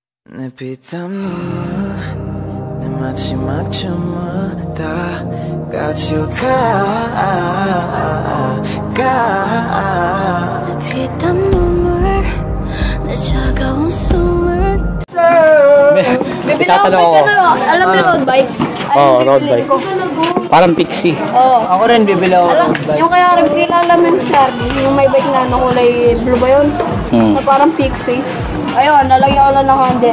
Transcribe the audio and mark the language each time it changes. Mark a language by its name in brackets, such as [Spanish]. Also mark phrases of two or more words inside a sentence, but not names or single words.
[Korean] 내 피땀 눈물 내 마지막 춤을 다 가져가 내 피땀 눈물 내 차가운 숨을 [Filipino] Bibili ako bike alam mo [English] road bike? [Filipino] Oo, [English] road bike. [Filipino] Parang pixie. Oo. Ako rin bibili ako Alam, [English] road bike. [Filipino] yung kaya rin kilala mo yung Sharpie, yung may bike na kulay blue ba yun? Na parang pixie. Ayun, nalagyan ko lang ng handle.